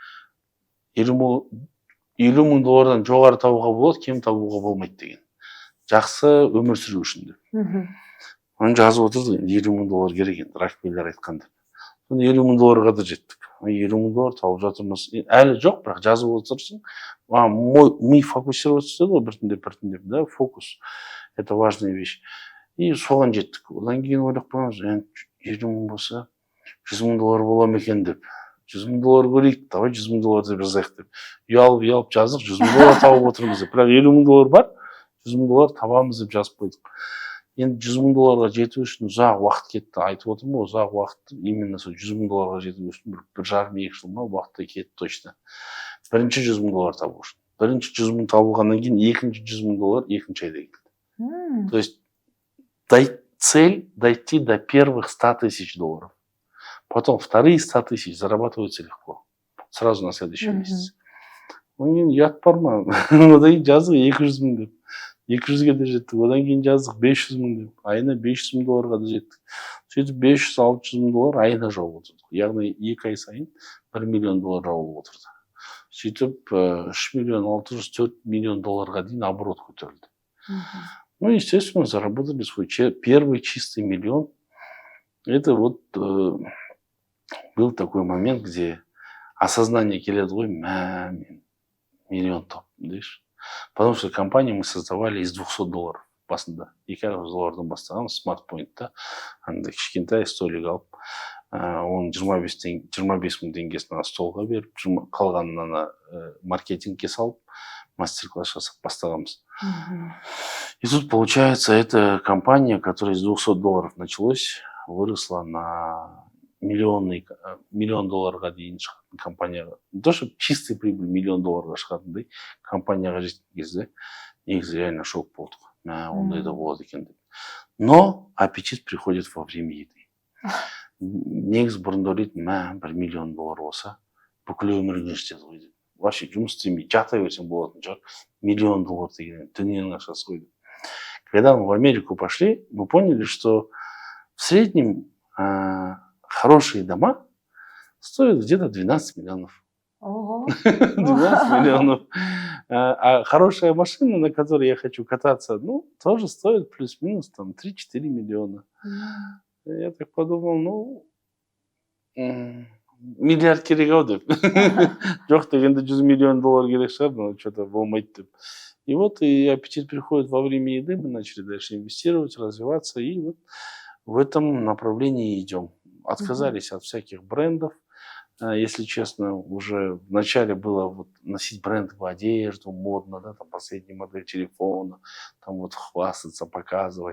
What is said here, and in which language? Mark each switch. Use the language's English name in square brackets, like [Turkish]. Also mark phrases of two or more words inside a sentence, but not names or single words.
[Kazakh] $50 мыңдан жоғары табуға болады, кем табуға болмайды деген. Жақсы өмір сүру үшін деп. Оны жазып отырдық, $50 мың керек енді, Рокфеллер айтқанда. Соны $50 мың да жеттік. $50 мың тауып жатырмыз. Әлі жоқ, бірақ жазып отырсың. [Russian] Мы фокусироваться [Kazakh] ғой, біртіндеп, да, фокус. [Russian] Это важная вещь. И [Kazakh] соған жеттік. Одан кейін ойлап қоймыз, $50 мың болса, $100 мың бола ма екен деп. $100 мың көрейік, давай $100 мың деп жазайық деп. Ұялып жаздық, $100 мың тауып отырмыз деп. Бірақ $50 мың бар, $100 мың табамыз деп жазып қойдық. Енді $100 мың жету үшін ұзақ уақыт кетті. Айтып отырмын, ұзақ уақыт, именно сол $100 мың жету үшін 1,5-2 жыл уақытта кетті точно. Бірінші $100 мың табу үшін. Бірінші $100 мың табылғаннан кейін екінші $100 мың екінші айда келді. [Russian] То есть цель дойти до первых $100 000. Потом вторые $100 000 зарабатываются легко. Сразу на следующий месяц. [Kazakh] Ұят бар ма? Одан кейін жаздық $200 мың деп. 200-ге де жеттік. Одан кейін жаздық $500 мың деп. Айына $500 мың да жеттік. Сөйтіп $500-600 мың айына жауып отырдық. Яғни 2 ай сайын $1 миллион жауып отырды. Сөйтіп $3 миллион, $4 миллион дейін оборот көтерілді. [Russian] Ну, естественно, заработали свой первый чистый миллион. Это вот был такой момент, где осознание [Kazakh] келеді ғой, миллион топ, дейш. [Russian] Потому что компанию мы создавали из $200 басында. [Kazakh] $200 бастаған смарт-поинтта, андай кішкентай столик алып, оны 25 мың теңгесін столға беріп, қалғанын маркетингке салып, мастер-класс жасап бастағанбыз. [Russian] И тут получается, эта компания, которая из $200 началась, выросла на $1 миллион [Kazakh] дейін шығатын компанияға. [Russian] Не то, что чистый прибыль $1 миллион [Kazakh] шығатындай компанияға жеткен кезде негізі реально шок болдық. Ондай да болады екен деп. [Russian] Но аппетит приходит во время еды. [Kazakh] Негізі бұрында ойлайтын, $1 миллион болса, бүкіл өміріңе жетеді ғой деп. Вообще жұмыс істемей, жата берсең болатын шығар. $1 миллион деген дүниенің ақшасы ғой деп. [Russian] Когда мы в Америку пошли, мы поняли, что в среднем хорошие дома стоят где-то 12 миллионов. 12 миллионов. А хорошая машина, на которой я хочу кататься, тоже стоит плюс-минус 3-4 миллиона. Я так подумал, [Kazakh] миллиард керек-ау деп. Жоқ дегенде $100 миллион керек шығар, [Russian] но что-то [Kazakh] болмайды деп. [Russian] И вот и аппетит приходит во время еды, мы начали дальше инвестировать, развиваться, и вот в этом направлении идем. Отказались от всяких брендов, если честно, уже вначале было вот носить брендовую одежду, модно, да, там последняя модель телефона, там вот хвастаться, показывать.